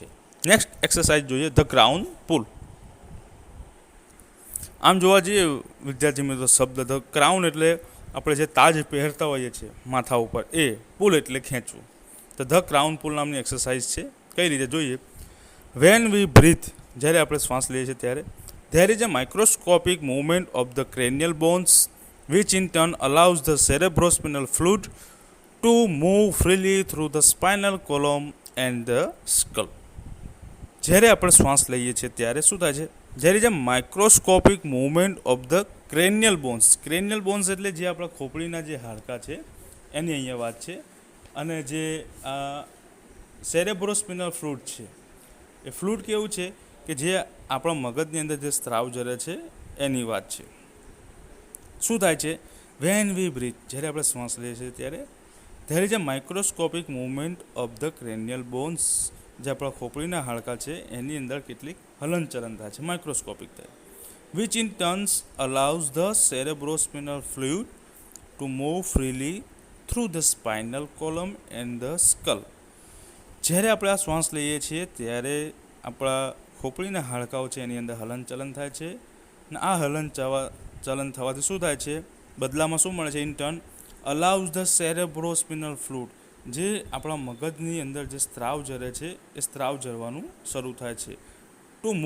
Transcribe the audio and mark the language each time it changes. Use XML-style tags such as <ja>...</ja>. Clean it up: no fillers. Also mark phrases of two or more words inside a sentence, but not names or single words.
<gu>નેક્સ્ટ એક્સરસાઇઝ જોઈએ,</gu> <en>the crown pull.</en> <gu>આમ જોવા જઈએ વિદ્યાર્થી મિત્રો, શબ્દ</gu> <en>the crown</en> <gu>એટલે આપણે જે તાજ પહેરતા હોઈએ છીએ માથા ઉપર, એ પુલ એટલે ખેંચવું. તો</gu> <en>the crown pull</en> <gu>નામની એક્સરસાઇઝ છે. કઈ રીતે? જોઈએ.</gu> <en>when we breathe,</en> <gu>જ્યારે આપણે શ્વાસ લઈએ છીએ ત્યારે</gu> <en>there is a microscopic movement of the cranial bones which in turn allows the cerebrospinal fluid to move freely through the spinal column and the skull.</en> <gu>જ્યારે આપણે શ્વાસ લઈએ છીએ ત્યારે શું થાય છે?</gu> <en>there is a microscopic movement of the cranial bones. cranial bones</en> <gu>એટલે જે આપણા ખોપડીના જે હાડકાં છે એની અહીંયા વાત છે. અને જે</gu> <en>cerebrospinal fluid</en> <gu>છે, એ ફ્લુઇડ કેવું છે કે જે આપણા મગજની અંદર જે સ્ત્રાવ જરે છે એની વાત છે. શું થાય છે?</gu> <en>when we breathe,</en> <gu>જ્યારે આપણે શ્વાસ લઈએ છીએ ત્યારે</gu> <en>there is a microscopic movement of the cranial bones.</en> <gu>જે આપણા ખોપડીના હાડકાં છે એની અંદર કેટલીક હલનચલન થાય છે, માઇક્રોસ્કોપિક થાય.</gu> <en>which in turns allows the cerebrospinal fluid to move freely through the spinal column and the skull.</en> <gu>જ્યારે આપણે આ શ્વાસ લઈએ છીએ ત્યારે આપણા ખોપડીના હાડકાઓ છે એની અંદર હલનચલન થાય છે. અને આ હલનચલન થવાથી શું થાય છે? બદલામાં શું મળે છે?</gu> <en>in turn allows the cerebrospinal fluid,</en> <gu>જે આપણા મગજની અંદર જે સ્ત્રાવ જરે છે એ સ્ત્રાવ જરવાનું શરૂ થાય છે.</gu>